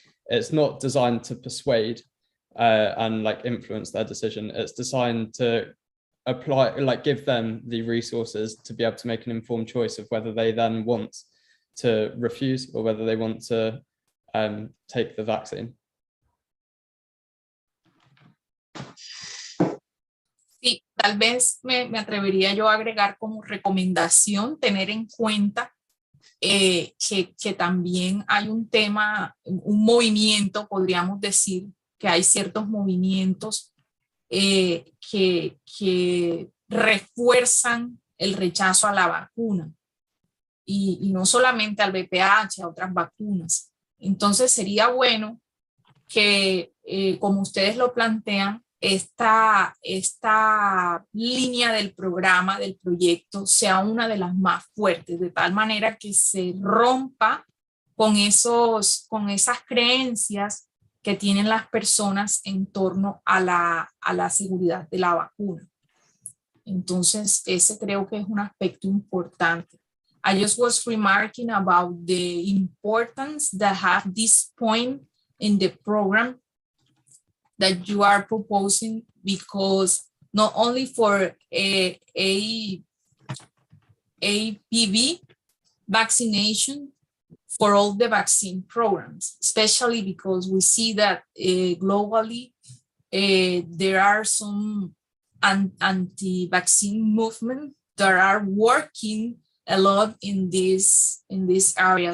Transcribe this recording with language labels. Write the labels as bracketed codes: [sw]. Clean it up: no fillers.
[en] It's not designed to persuade and like influence their decision. It's designed to apply, like give them the resources to be able to make an informed choice of whether they then want to refuse or whether they want to take the vaccine. [es] Sí, tal vez me atrevería yo a agregar como recomendación tener en cuenta que también hay un tema, un movimiento, podríamos decir, que hay ciertos movimientos que refuerzan el rechazo a la vacuna y no solamente al VPH, a otras vacunas. Entonces sería bueno que, como ustedes lo plantean, esta línea del programa, del proyecto, sea una de las más fuertes, de tal manera que se rompa con esas creencias que tienen las personas en torno a la seguridad de la vacuna. Entonces, ese creo que es un aspecto importante. [en] I just was remarking about the importance that have this point in the program that you are proposing, because not only for HPV vaccination, for all the vaccine programs, especially because we see that globally there are some anti-vaccine movements that are working a lot in this area.